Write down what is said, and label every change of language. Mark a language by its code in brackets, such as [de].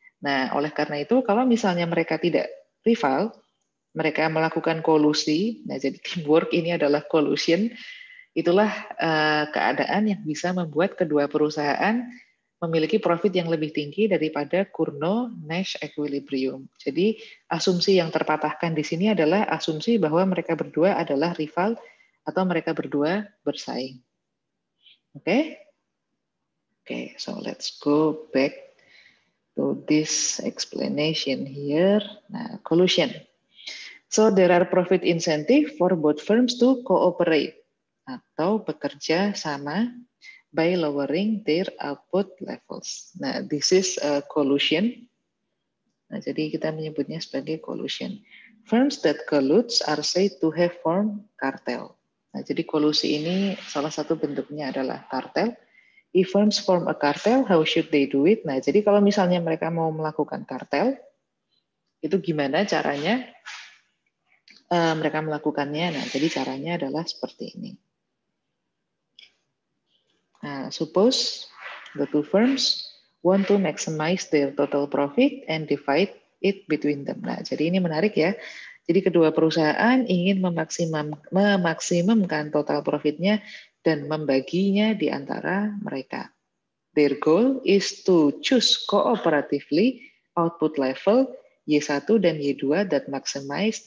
[id] Nah, oleh karena itu, kalau misalnya mereka tidak rival, mereka melakukan kolusi, nah jadi teamwork ini adalah collusion, itulah keadaan yang bisa membuat kedua perusahaan memiliki profit yang lebih tinggi daripada Cournot-Nash equilibrium. Jadi asumsi yang terpatahkan di sini adalah asumsi bahwa mereka berdua adalah rival atau mereka berdua bersaing. Oke? [en] Oke, so let's go back to this explanation here. Nah, collusion. So there are profit incentive for both firms to cooperate [id] atau bekerja sama [en] by lowering their output levels. Nah, this is a collusion. [id] Nah, jadi kita menyebutnya sebagai collusion. [en] Firms that collude are said to have formed cartel. [id] Nah, jadi kolusi ini salah satu bentuknya adalah kartel. [en] If firms form a cartel, how should they do it? [id] Nah, jadi kalau misalnya mereka mau melakukan kartel, itu gimana caranya mereka melakukannya? Nah, jadi caranya adalah seperti ini. [en] Nah, suppose the two firms want to maximize their total profit and divide it between them. [id] Nah, jadi ini menarik ya. Jadi kedua perusahaan ingin memaksimumkan total profitnya dan membaginya di antara mereka. [en] Their goal is to choose cooperatively output level Y1 dan Y2 that maximize.